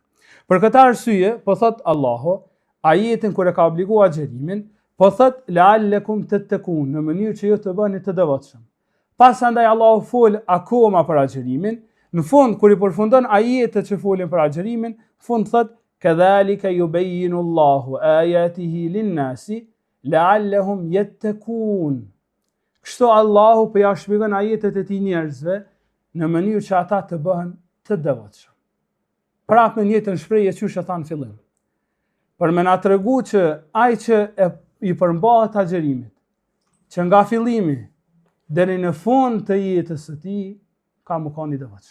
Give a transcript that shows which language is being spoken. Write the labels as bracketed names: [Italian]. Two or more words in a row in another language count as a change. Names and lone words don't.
[Albanian] Për këtë arsye, po thot Allahu, ajetin kur e ka obliguar agjërimin, po thot [Arabic] لعلكم تتقون, [Albanian] në mënyrë që ju të bëni të devotshëm. Pasandaj Allahu fol akoma për agjërimin, në fund kur i përfundon ajetet që folin për agjërimin, fund thot [Arabic] كذلك يبين الله آياته للناس لعلهم يتقون. [Albanian] Kështu Allahu po ja shpjegon ajetet e tij njerëzve në mënyrë që ata të bëhen të devotshëm. Prapë në njëjtën shprehje që e thanë fillim. Për me na tregu që ai që i përmbahet agjërimit, që nga fillimi deri në fund të jetës së tij ka më kanë i devotshëm.